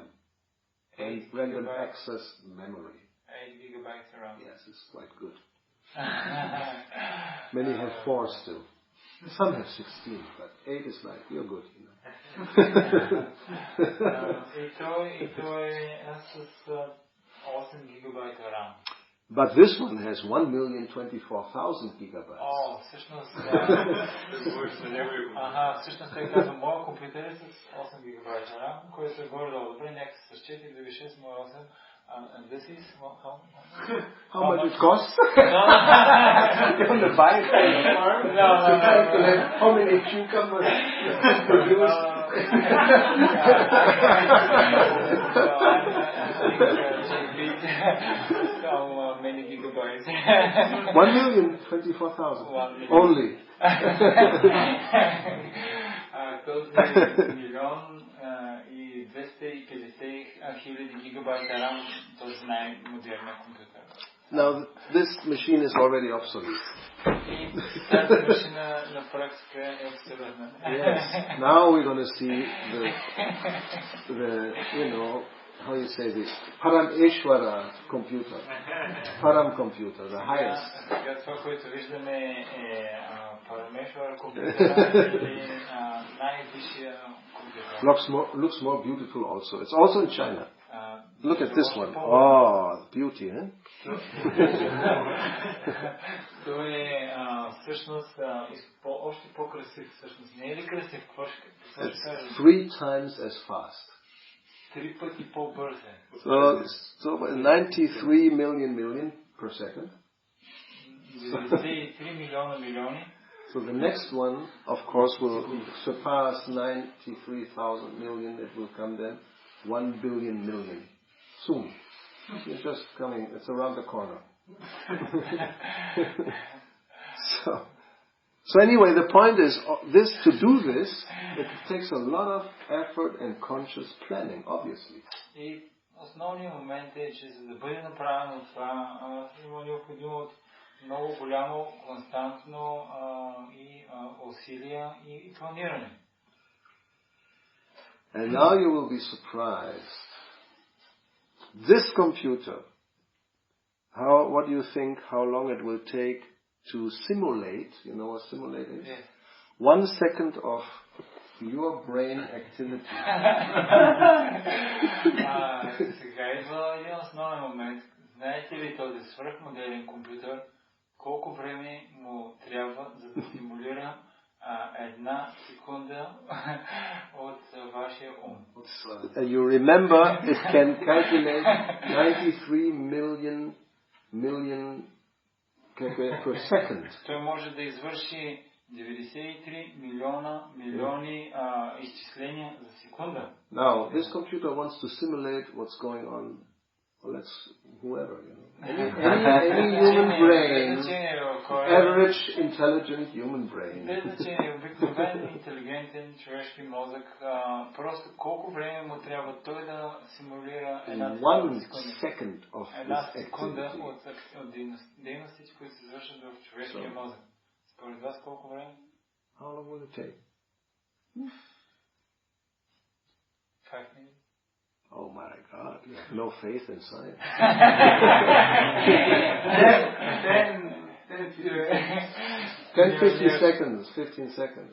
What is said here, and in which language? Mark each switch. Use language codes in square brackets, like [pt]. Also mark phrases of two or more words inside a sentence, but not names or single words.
[en] Random access memory. 8 gigabytes RAM. Yes, it's quite good. Many have 4 still. Some have 16, but 8 is like, you're good, [bg] И той е с 8 гигабайта RAM. [en] But this one has 1,024,000 gigabytes. [bg] Всъщност всъщност той казва, моят компютър е с 8 гигабайта RAM, който е горе-долу добре, някакси с 4, дори 6, 8. [en] And this is how much it costs? You want to buy it from the farm? No. Calculate how many cucumbers produce. How many gigabytes? 1,024,000 only. [bg] Милион и 250 хиляди гигабайта RAM, този най-модерният компютър. [en] Now this machine is already obsolete. [bg] Тази машина на практика е обсолютна. [en] Yes. Now we're going to see the how you say this, Parameshwara computer, Param computer, the highest. [bg] Това, което виждаме Parameshwara компютър или най-висшия компютър. [en] Looks more beautiful also. It's also in China. Look at this one. Oh, beauty, eh? [bg] Той е всъщност още по-красив всъщност. Не е ли красив? [en] It's 3 times as fast. [bg] 3 пъти по-бърз е. [en] So 93 million per second. [bg] 93 милиони. [en] So the next one, of course, will surpass 93,000 million. It will come then 1 billion million. Soon. It's just coming. It's around the corner. So anyway, the point is, to do this, it takes a lot of effort and conscious planning, obviously. [bg] И основният момент е, че за да бъде направено това, има необходимо много голямо, константно и усилия и планиране. [en] And now you will be surprised. This computer, what do you think, how long it will take to simulate, you know what simulate is? Yes. 1 second of your brain activity. [bg] Сега идва един основен момент. Знаете ли този свръхмоделен компютър, колко време му трябва за да симулира 1 секунда от вашия ум? [en] You remember it can calculate 93 million per second. [bg] Той може да извърши 93 милиони изчисления за секунда. [en] Now, this computer wants to simulate what's going on. Well, whoever, you know. Any human brain, average intelligent human brain. [bg] Без значение, обикновен интелигентен човешки мозък, просто колко време му трябва той да симулира една секунда от дейностите, които се извършват в човешкия мозък. Според вас колко време? [en] How long will it take? 5 minutes. Oh my God, you have no faith in science. 10, 15 seconds.